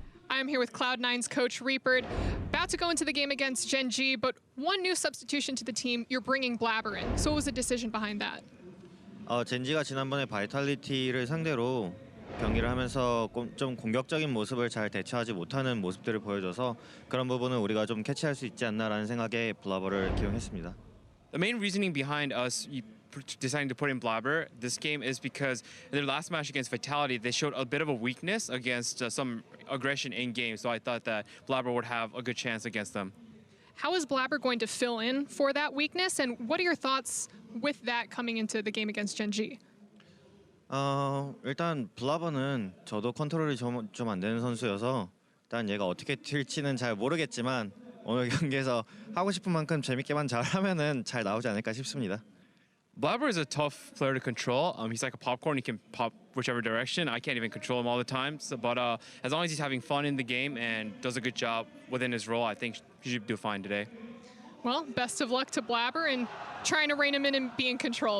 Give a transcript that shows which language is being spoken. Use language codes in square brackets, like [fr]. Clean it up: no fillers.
[en] I'm here with Cloud9's coach, Reaper. About to go into the game against Gen.G, but one new substitution to the team, you're bringing Blabber in. So what was the decision behind that? [ko] 젠지가 지난번에 바이탈리티를 상대로 경기를 하면서 좀 공격적인 모습을 잘 대처하지 못하는 모습들을 보여줘서 그런 부분은 우리가 좀 캐치할 수 있지 않나라는 생각에 블라버를 기용했습니다. [en] The main reasoning behind us deciding to put in Blabber this game is because in their last match against Vitality, they showed a bit of a weakness against some aggression in game. So I thought that Blabber would have a good chance against them. How is Blabber going to fill in for that weakness? And what are your thoughts with that coming into the game against Gen.G? [ko] 일단 블라버는 저도 컨트롤이 좀 안 되는 선수여서 일단 얘가 어떻게 튈지는 잘 모르겠지만 오늘 경기에서 하고 싶은 만큼 재밌게만 잘하면은 잘 나오지 않을까 싶습니다. [en] Blabber is a tough player to control. He's like a popcorn. He can pop whichever direction. I can't even control him all the time. So, but as long as he's having fun in the game and does a good job within his role, I think he should do fine today. Well, best of luck to Blabber and trying to rein him in and be in control.